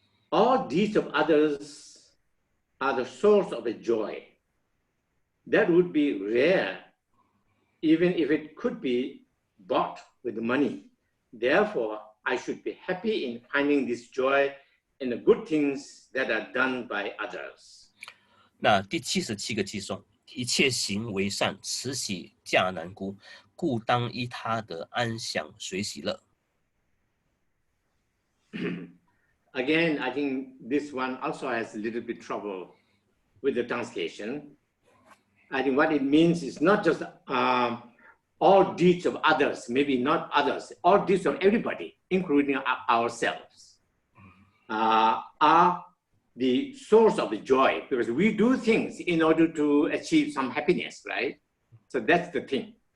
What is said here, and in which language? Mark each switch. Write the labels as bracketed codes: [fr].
[en] All deeds of others are the source of a joy. That would be rare, even if it could be bought with money. Therefore, I should be happy in finding this joy in the good things that are done by others. [zh] 那第77个偈颂，一切行为善，慈喜价难估，故当依他德安享随喜乐。 [en] Again, I think this one also has a little bit trouble with the translation. I think what it means is not just all deeds of others, maybe not others, all deeds of everybody, including ourselves, are the source of the joy, because we do things in order to achieve some happiness, right? So that's the thing.